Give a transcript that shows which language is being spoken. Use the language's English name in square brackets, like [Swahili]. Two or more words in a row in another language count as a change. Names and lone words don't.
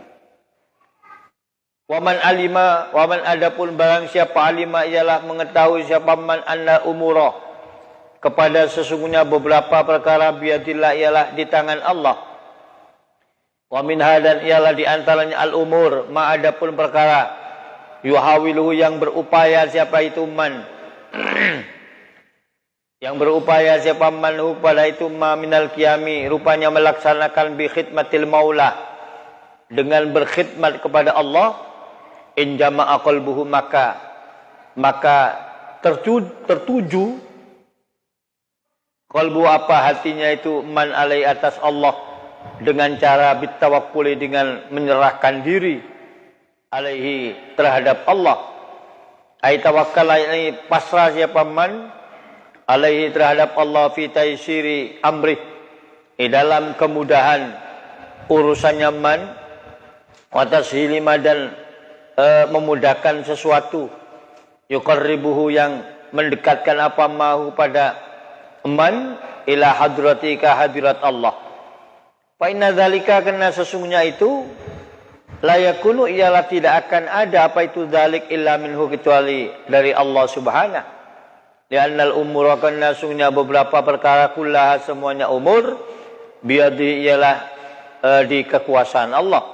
[Arabic] ومن علم، ومن [Malay] adapun barang siapa alima ialah mengetahui siapa [Arabic] من أن أموره, [Malay] kepada sesungguhnya beberapa perkara biadillah ialah di tangan Allah. [Arabic] ومنها, [Malay] dan ialah di antaranya [Arabic] الأمور، ما [Malay] adapun perkara yuhawiluhu yang berupaya siapa itu man yang berupaya siapa manhu pada itu [Arabic] ما من القيام, [Malay] rupanya melaksanakan [Arabic] بخدمة المولى, [Malay] dengan berkhidmat kepada Allah. [Arabic] إن جمع قلبه, [Malay] maka tertuju qalbu apa hatinya itu [Arabic] من على [Malay] atas Allah, dengan cara bitawakkuli, dengan menyerahkan diri alaihi terhadap Allah. [Arabic] أي توكل [Malay] ini pasrah siapa [Arabic] من عليه [Malay] terhadap Allah [Arabic] في تيسير أمري, [Malay] dalam kemudahan urusannya man, [Arabic] وتسهيل [Malay] dan memudahkan sesuatu, yuqarribuhu yang mendekatkan apa mahu pada man [Arabic] إلى حضرتك [Malay] hadirat Allah. [Arabic] فإن ذلك, [Malay] karena sesungguhnya itu [Arabic] لا يكون [Malay] ialah tidak akan ada apa itu dzalik [Arabic] إلا منه, [Malay] kecuali dari Allah Subhanahu. [Arabic] لأن الأمور, [Malay] karena sesungguhnya beberapa perkara kullaha semuanya [Arabic] أمور بيد [Malay] ialah di kekuasaan Allah.